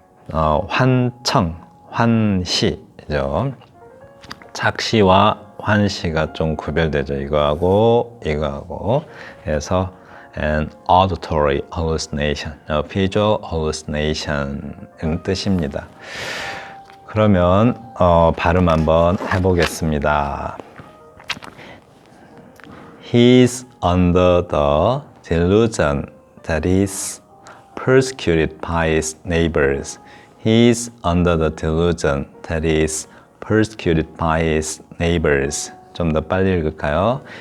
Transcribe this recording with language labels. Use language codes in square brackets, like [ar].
[ko] 환청, 환시죠. 착시와 환시가 좀 구별되죠. 이거하고 이거하고. 그래서 [en] an auditory hallucination, visual hallucination [ko] 이런 뜻입니다. 그러면 발음 한번 해보겠습니다. [en] He is under the delusion that is persecuted by his neighbors. He is under the delusion that is persecuted by his neighbors. [ko] 좀 더 빨리 읽을까요?